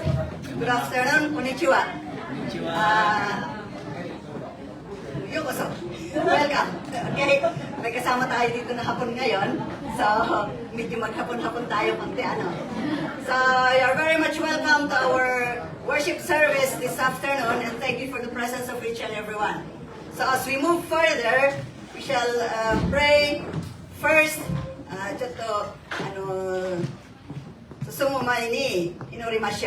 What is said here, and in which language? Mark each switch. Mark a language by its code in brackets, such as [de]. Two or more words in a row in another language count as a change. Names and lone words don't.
[en] Good afternoon, [ja] こんにちは。ようこそ. [en] Welcome. [tl] Okay, may kasama tayo dito na hapon ngayon. So, medyo maghapon-hapon tayo konti, ano. [en] So, you're very much welcome to our worship service this afternoon and thank you for the presence of each and everyone. So, as we move further, we shall pray first, Susumaini, inurimasyo.